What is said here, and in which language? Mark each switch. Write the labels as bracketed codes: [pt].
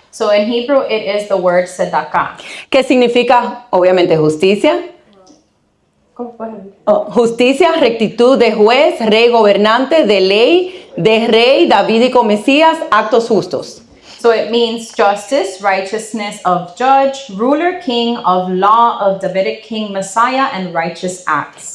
[en] So in Hebrew, it is the word tzedakah. [es] que significa, obviamente, justicia. [en] Go ahead. [es] Justicia, rectitud de juez, rey gobernante, de ley, de rey, davídico Mesías, actos justos. [en] So it means justice, righteousness of judge, ruler, king, of law, of Davidic king, Messiah, and righteous acts.